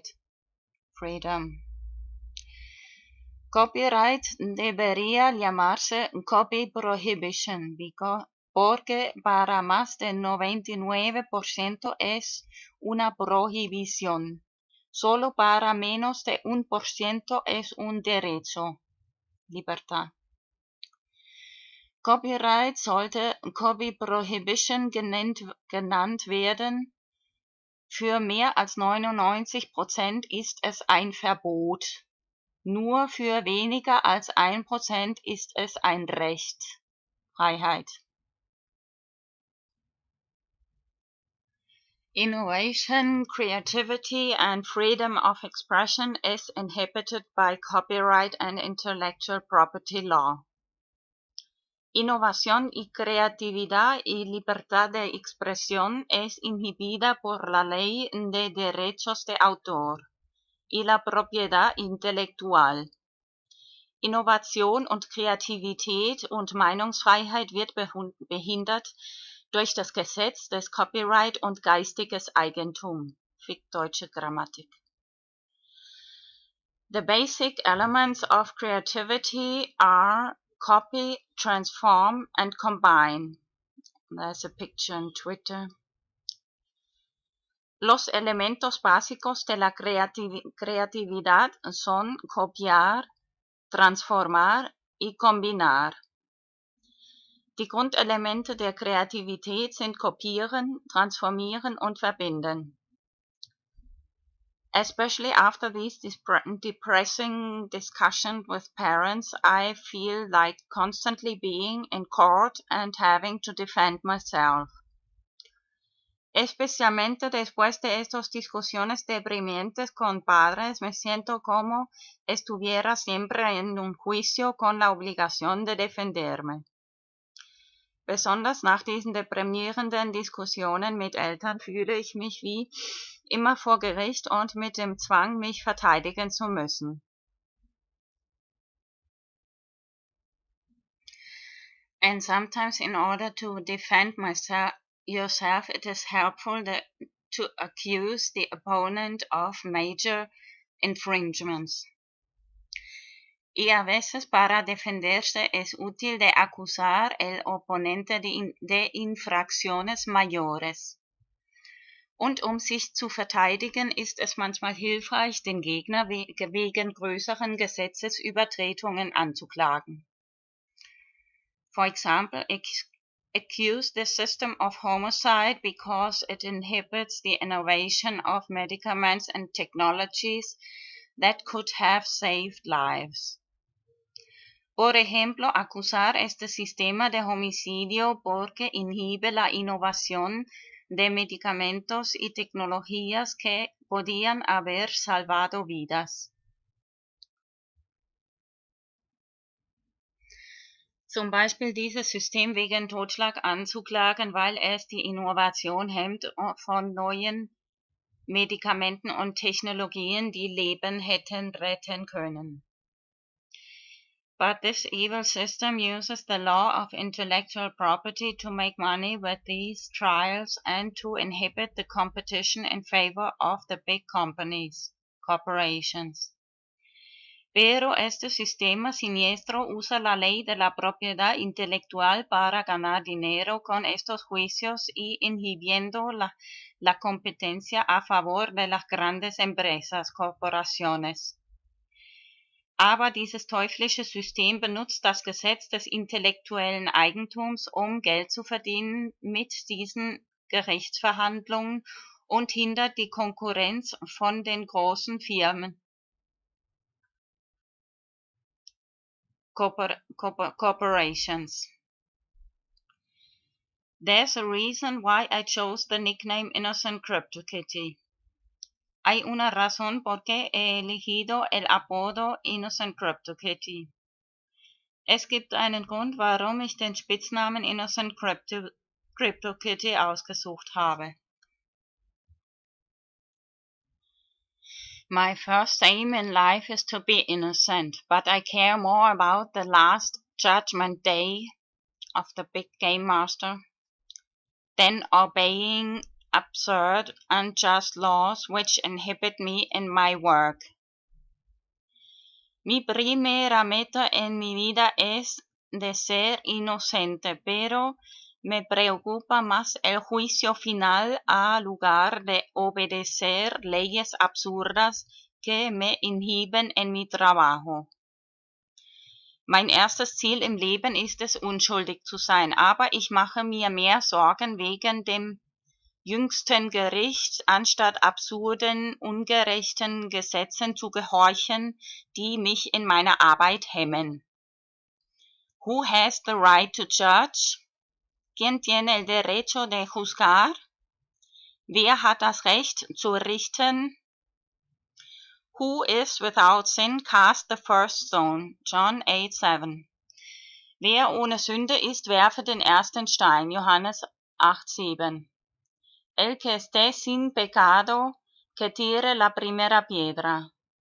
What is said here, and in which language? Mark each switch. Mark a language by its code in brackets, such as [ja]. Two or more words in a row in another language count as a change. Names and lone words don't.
[en] Freedom. [es] Copyright debería llamarse [en] copy prohibition [es] porque para más del 99% es una prohibición. Solo para menos de 1% es un derecho. Libertad. [de] Copyright sollte [en] Copy Prohibition [de] genannt werden. Für mehr als 99% ist es ein Verbot. Nur für weniger als 1% ist es ein Recht. Freiheit. [en] Innovation, creativity and freedom of expression is inhibited by copyright and intellectual property law. [es] Innovación y creatividad y libertad de expresión es inhibida por la ley de derechos de autor y la propiedad intelectual. [de] Innovation und Kreativität und Meinungsfreiheit wird behindert durch das Gesetz des Copyright und geistiges Eigentum. Fick deutsche Grammatik. [en] The basic elements of creativity are copy, transform, and combine. There's a picture on Twitter. [es] Los elementos básicos de la creatividad son copiar, transformar y combinar. [de] Die Grundelemente der Kreativität sind kopieren, transformieren und verbinden. [en] Especially after these depressing discussions with parents, I feel like constantly being in court and having to defend myself. [es] Especialmente después de estas discusiones deprimente con padres, me siento como estuviera siempre en un juicio con la obligación de defenderme. [de] Besonders nach diesen deprimierenden Diskussionen mit Eltern fühle ich mich wie immer vor Gericht und mit dem Zwang, mich verteidigen zu müssen. [en] And sometimes in order to defend yourself, it is helpful to accuse the opponent of major infringements. [es] Y a veces para defenderse es útil de acusar el oponente de infracciones mayores. [de] Und sich zu verteidigen, ist es manchmal hilfreich, den Gegner wegen größeren Gesetzesübertretungen anzuklagen. [en] For example, accuse the system of homicide because it inhibits the innovation of medicaments and technologies that could have saved lives. [es] Por ejemplo, acusar este sistema de homicidio porque inhibe la innovación de medicamentos y tecnologías que podían haber salvado vidas. [de] Zum Beispiel dieses System wegen Totschlag anzuklagen, weil es die Innovation hemmt von neuen Medikamenten und Technologien, die Leben hätten retten können. [en] But this evil system uses the law of intellectual property to make money with these trials and to inhibit the competition in favor of the big corporations. [es] Pero este sistema siniestro usa la ley de la propiedad intelectual para ganar dinero con estos juicios y inhibiendo la competencia a favor de las grandes empresas, corporaciones. [de] Aber dieses teuflische System benutzt das Gesetz des intellektuellen Eigentums, um Geld zu verdienen mit diesen Gerichtsverhandlungen und hindert die Konkurrenz von den großen Firmen. [en] Corporations. There's a reason why I chose the nickname Innocent CryptoKitty. [es] Hay una razón por qué he elegido el apodo Innocent CryptoKitty. [de] Es gibt einen Grund, warum ich den Spitznamen Innocent CryptoKitty ausgesucht habe. [en] My first aim in life is to be innocent, but I care more about the last judgment day of the big game master than obeying absurd, unjust laws which inhibit me in my work. [es] Mi primera meta en mi vida es de ser inocente, pero me preocupa más el juicio final a lugar de obedecer leyes absurdas que me inhiben en mi trabajo. [de] Mein erstes Ziel im Leben ist es, unschuldig zu sein, aber ich mache mir mehr Sorgen wegen dem jüngsten Gericht, anstatt absurden, ungerechten Gesetzen zu gehorchen, die mich in meiner Arbeit hemmen. [en] Who has the right to judge? [es] ¿Quién tiene el derecho de juzgar? [de] Wer hat das Recht zu richten? [en] Who is without sin cast the first stone? John 8:7. [de] Wer ohne Sünde ist, werfe den ersten Stein. Johannes 8:7. [es] El que esté sin pecado, que tire la primera piedra.